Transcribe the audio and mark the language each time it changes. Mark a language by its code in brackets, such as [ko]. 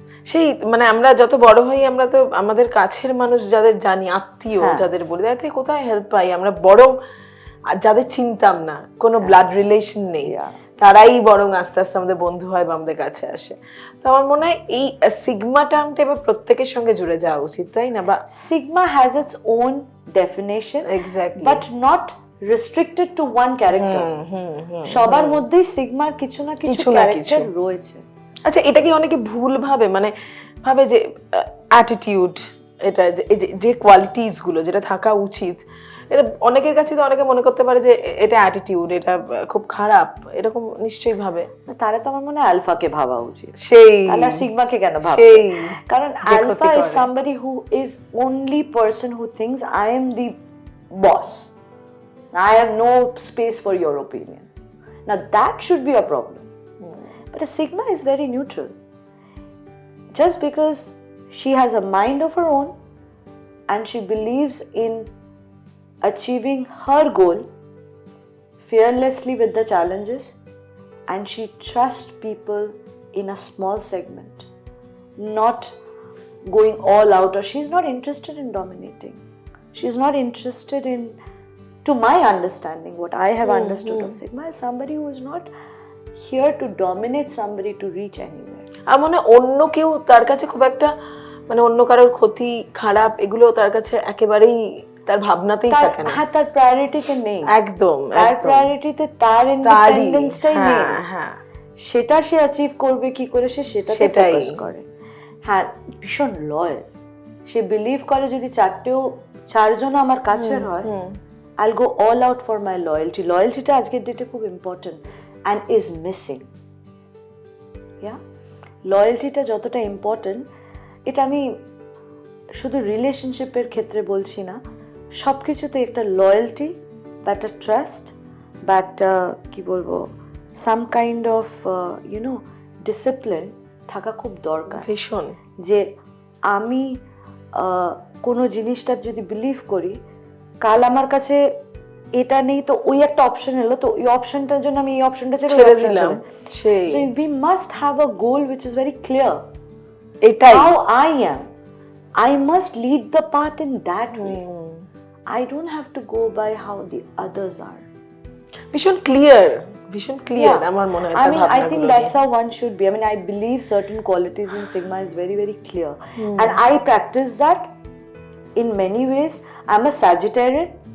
[bn] সেই মানে আমরা যত বড় হই আমরা তো আমাদের কাছের মানুষ যাদের জানি, আত্মীয় যাদের বলি, তাদের কোথায় হেল্প পাই আমরা, বরং যাদের চিনতাম না, কোনো ব্লাড রিলেশন নেই, তারাই বরং আস্তে আস্তে আমাদের বন্ধু হয় বা আমাদের কাছে আসে। তো আমার মনে হয় এই সিগমা টার্মটা এবার প্রত্যেকের সঙ্গে জুড়ে যাওয়া উচিত, তাই না? বা [en] Sigma has its own definition, exactly, but not restricted to one character. [bn] সবার মধ্যেই সিগমার কিছু না কিছু ক্যারেক্টার রয়েছে। আচ্ছা, এটা কি অনেকে ভুল ভাবে, মানে ভাবে যে অ্যাটিটিউড, এটা যে কোয়ালিটিস গুলো যেটা থাকা উচিত, এটা অনেকের কাছে তো অনেকে মনে করতে পারে যে এটা অ্যাটিটিউড, এটা খুব খারাপ, এরকম নিশ্চয়ই ভাবে। তারা তো আমার মনে হয় আলফাকে ভাবা উচিত, সেই তাহলে সিগমাকে কেন ভাবে? সেই কারণ [en] Alpha is somebody who is only person who thinks I am the boss, I have no space for your opinion. Now that should be a problem. But a sigma is very neutral. Just because she has a mind of her own and she believes in achieving her goal fearlessly with the challenges, and she trusts people in a small segment, not going all out, or she's not interested in dominating. She's not interested in, to my understanding, what I have understood of sigma is somebody who is not here to dominate somebody to reach anywhere. [bn] আর মনে অন্য কেউ তার কাছে খুব একটা, মানে অন্য কারোর ক্ষতি খারাপ এগুলো তার কাছে একেবারেই তার ভাবনাতেই থাকে না। হ্যাঁ, তার প্রায়োরিটিতে নেই, একদম তার প্রায়োরিটিতে তার ইন্ডিপেন্ডেন্সটাই নেই। হ্যাঁ, সেটা সে অ্যাচিভ করবে কি করে, সে সেটাতে ফোকাস করে। হ্যাঁ, ভীষণ লয়াল, সে বিলিভ করে যদি চারজন আমার কাছের হয়, [en] I'll go all out for my loyalty. [bn] লয়্যালটিটা আজকের ডেটে খুব important [en] and is missing. [bn] Yeah, লয়্যালটিটা যতটা ইম্পর্টেন্ট, এটা আমি শুধু রিলেশনশিপের ক্ষেত্রে বলছি না, সব কিছুতে একটা লয়্যালটি বা একটা ট্রাস্ট বা একটা কি বলবো [en] some kind of discipline [bn] থাকা খুব দরকার। ভীষণ, যে আমি কোনো জিনিসটা যদি বিলিভ করি, কাল আমার কাছে এটা নেই তো ওই একটা অপশন এলো, তো ওই অপশনটার জন্য আমি এই অপশনটা ছেড়ে দিলাম। [en] So we must have a goal which is very clear. [bn] এটাই [en] how I am, I must lead the path in that way. I don't have to go by how the others are. [bn] ভীষণ clear আমার মনে হয়। [en] I mean, I think that's how one should be. I mean, I believe certain qualities in sigma is very very clear, and I practice that in many ways. I'm a Sagittarian,